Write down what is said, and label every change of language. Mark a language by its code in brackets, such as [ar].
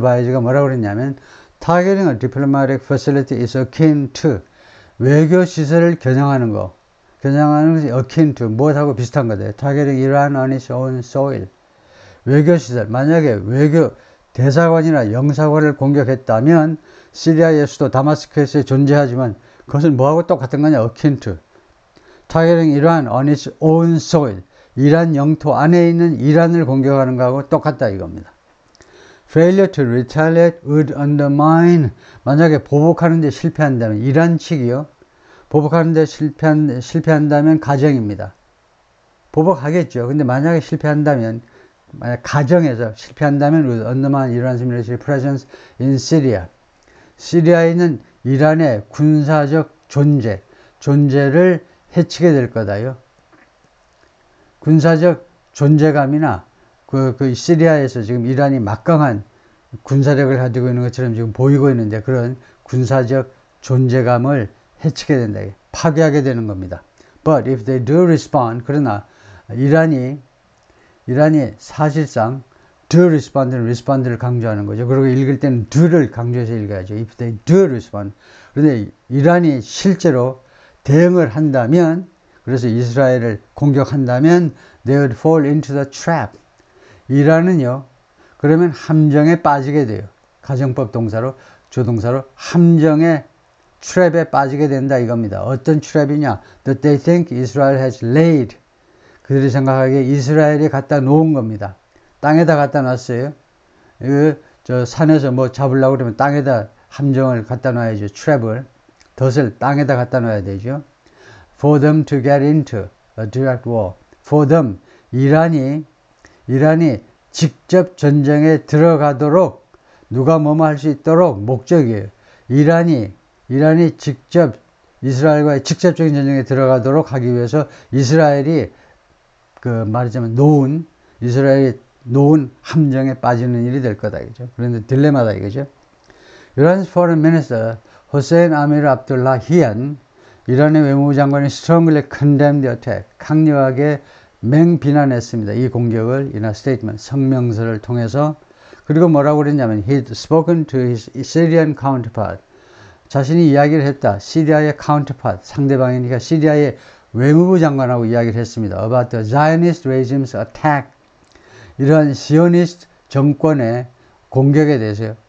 [ko] Weiss가 뭐라고 그랬냐면 [en] Targeting a diplomatic facility is akin to [ko] 외교 시설을 겨냥하는 것이 akin to 무엇하고 비슷한 거다. [en] Targeting Iran on its own soil. [ko] 외교 시설, 만약에 외교 대사관이나 영사관을 공격했다면 시리아의 수도 다마스커스에 존재하지만 그것은 뭐하고 똑같은 거냐? [en] akin to. Targeting Iran on its own soil. [ko] 이란 영토 안에 있는 이란을 공격하는 거하고 똑같다 이겁니다. [en] Failure to retaliate would undermine. [ko] 만약에 보복하는 데 실패한다면 이란 측이요. 보복하는 데 실패한다면 가정입니다. 보복하겠죠. 근데 만약에 실패한다면 만약 가정에서 실패한다면 [en] would undermine Iran's military presence in Syria. [ko] 시리아에 있는 이란의 군사적 존재를 해치게 될 거다요. 군사적 존재감이나 그 시리아에서 지금 이란이 막강한 군사력을 가지고 있는 것처럼 지금 보이고 있는데 그런 군사적 존재감을 해치게 된다. 파괴하게 되는 겁니다. [en] But if they do respond, [ko] 그러나 이란이 사실상 do respond는 respond를 강조하는 거죠. 그리고 읽을 때는 do를 강조해서 읽어야죠. [en] If they do respond. [ko] 그런데 이란이 실제로 대응을 한다면, 그래서 이스라엘을 공격한다면 [en] they would fall into the trap. [ko] 이란은요, 그러면 함정에 빠지게 돼요. 가정법 동사로, 조동사로 함정의 트랩에 빠지게 된다 이겁니다. 어떤 트랩이냐? [en] That they think Israel has laid. [ko] 그들이 생각하기에 이스라엘이 갖다 놓은 겁니다. 땅에다 갖다 놨어요. 저 산에서 뭐 잡으려고 그러면 땅에다 함정을 갖다 놔야죠. 트랩을. 덫을 땅에다 갖다 놔야 되죠. [en] For them to get into a direct war. For them. [ko] 이란이 직접 전쟁에 들어가도록 누가 뭐뭐 할 수 있도록 목적이에요. 이란이 직접 이스라엘과의 직접적인 전쟁에 들어가도록 하기 위해서 이스라엘이 말하자면 이스라엘이 놓은 함정에 빠지는 일이 될 거다 이거죠. 그런데 딜레마다 이거죠. 이란's [en] foreign minister [ko] 호세인 아미르 압둘라히안 이란의 외무부 장관이 [en] strongly condemned the attack. [ko] 강력하게 맹비난했습니다. 이 공격을 [en] in a statement, [ko] 성명서를 통해서. 그리고 뭐라고 그랬냐면 [en] he'd spoken to his Syrian counterpart. [ko] 자신이 이야기를 했다. 시리아의 counterpart, 상대방이니까 시리아의 외무부 장관하고 이야기를 했습니다. [en] About the Zionist regime's attack. [ko] 이러한 시오니스트 정권의 공격에 대해서요.